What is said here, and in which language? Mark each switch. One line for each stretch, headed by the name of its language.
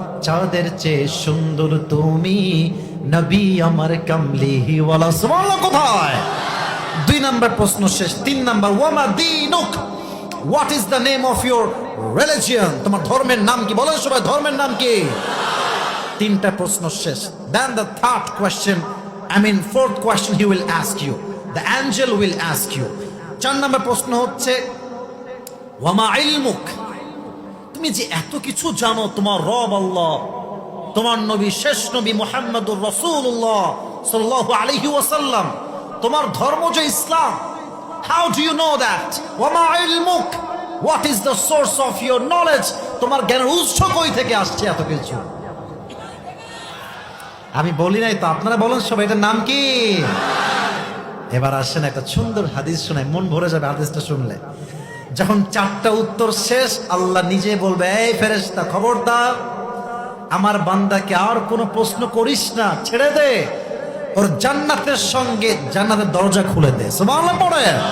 Bangla: চাঁদের চেয়ে সুন্দর তুমি, নবী আমার কামলিহি ওয়ালা। সুবহানাল্লাহ। কোথায়? 2 নম্বর প্রশ্ন শেষ। 3 নম্বর,
Arabic: ওয়ামা দীনুক,
English: What is the name of your religion?
Bangla: তোমার ধর্মের নাম কি? বলেন সবাই, ধর্মের নাম কি? 3টা প্রশ্ন শেষ।
English: Then the third question, fourth question he will ask you, the angel will ask you.
Bangla: 4 নম্বর প্রশ্ন হচ্ছে,
Arabic: ওয়ামা ইলমুক,
Bangla: তুমি যে এত কিছু জানো, তোমার রব আল্লাহ, তোমার নবী শেষ নবী মুহাম্মদুর রাসূলুল্লাহ সাল্লাল্লাহু আলাইহি ওয়াসাল্লাম, তোমার ধর্ম যে ইসলাম,
English: how do you know that?
Arabic: ওয়ামা ইলমুক,
English: what is the source of your knowledge?
Bangla: তোমার জ্ঞানের উৎস কই থেকে আসছে এত কিছু? আমি বলি নাই তো, আপনারা বলেন সবাই, এটার নাম কি? এবার আসেন একটা সুন্দর হাদিস শোনাই, মন ভরে যাবে হাদিসটা শুনলে। যখন 4টা উত্তর শেষ, আল্লাহ নিজে বলবে, এই ফেরেশতা খবরদার, আমার বান্দাকে আর কোনো প্রশ্ন করিস না, ছেড়ে দে, ওর জান্নাতের সঙ্গে জান্নাতের দরজা খুলে দে। সুবহানাল্লাহ পড়ে।